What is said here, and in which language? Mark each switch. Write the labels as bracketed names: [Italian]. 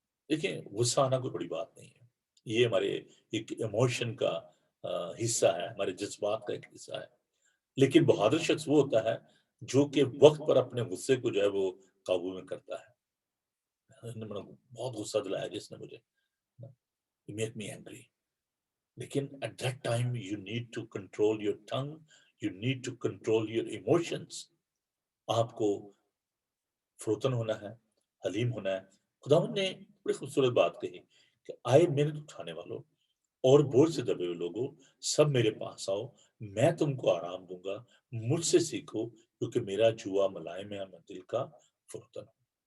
[Urdu] دیکھیں غصہ آنا کوئی بڑی بات نہیں ہے, یہ ہمارے ایک ایموشن کا حصہ ہے, ہمارے جذبات کا ایک حصہ ہے. لیکن بہادر شخص وہ ہوتا ہے جو کہ وقت پر اپنے غصے کو جو ہے وہ قابو میں کرتا ہے. بہت غصہ دلایا جس نے مجھے, [English] you make me angry. لیکن at that time you need to control your tongue, you need to control your emotions. [Urdu] آپ کو فروتن ہونا ہے, حلیم ہونا ہے. خداوند نے بڑی خوبصورت بات کہی کہ آئے محنت اٹھانے والوں اور بوجھ سے دبے ہوئے لوگوں, سب میرے پاس آؤ, میں تم کو آرام دوں گا. مجھ سے سیکھو کیونکہ میرا جوا ملائم ہے, میں دل کا فروتن ہوں.